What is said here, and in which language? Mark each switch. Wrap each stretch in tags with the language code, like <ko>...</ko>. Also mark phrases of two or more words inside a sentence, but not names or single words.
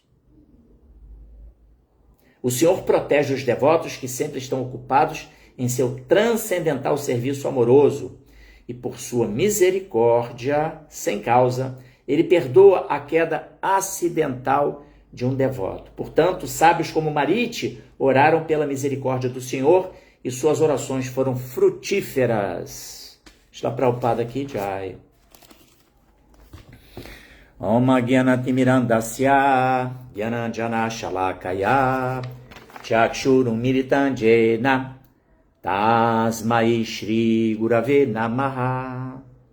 <pt>O Senhor protege os devotos que sempre estão ocupados em seu transcendental serviço amoroso e, por sua misericórdia, sem causa, ele perdoa a queda acidental de um devoto. Portanto, sábios como Mariti oraram pela misericórdia do Senhor e suas orações foram frutíferas. Está Prabhupada aqui, Jai.</pt> <sa>ॐ ज्ञानतिमिरान्धस्य ज्ञानाञ्जन शलाकया चक्षुरुम् मीलितञ्जेन तस्मै श्री गुरवे नमः.</sa>